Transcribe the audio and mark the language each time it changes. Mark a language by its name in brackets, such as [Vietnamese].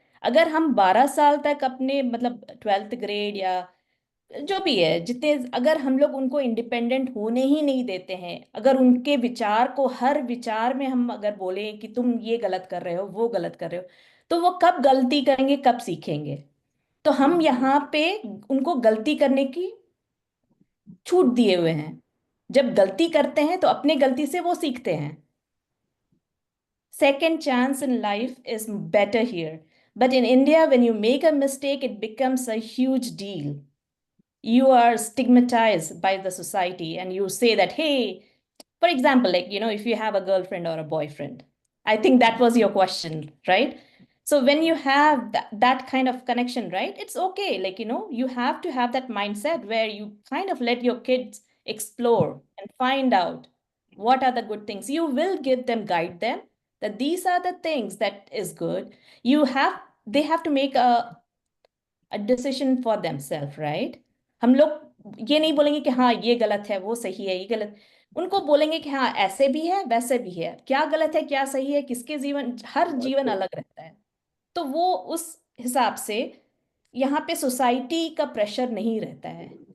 [Hindi] अगर हम 12 साल तक अपने मतलब 12th ग्रेड या जो भी है जितने, अगर हम लोग उनको इंडिपेंडेंट होने ही नहीं देते हैं, अगर उनके विचार को, हर विचार में हम अगर बोले कि तुम ये गलत कर रहे हो वो गलत कर रहे हो, तो वो कब गलती करेंगे, कब सीखेंगे? तो हम यहाँ पे उनको गलती करने की छूट दिए हुए हैं। जब गलती करते हैं तो अपने गलती से वो सीखते हैं। [English] Second chance in life is better here. But in India, when you make a mistake, it becomes a huge deal. You are stigmatized by the society and you say that, hey, For example, like, if you have a girlfriend or a boyfriend, I think that was your question, right? So when you have that kind of connection, right, it's okay. Like, you have to have that mindset where you kind of let your kids explore and find out what are the good things. You will give them, guide them that these are the things that is good. They have to make a decision for themselves, right? [Hindi] हम लोग ये नहीं बोलेंगे कि हाँ ये गलत है, वो सही है, ये गलत। उनको बोलेंगे कि हाँ ऐसे भी है, वैसे भी है, क्या गलत है, क्या सही है, किसके जीवन, हर जीवन अलग रहता है। तो वो उस हिसाब से यहाँ पे सोसाइटी का प्रेशर नहीं रहता है।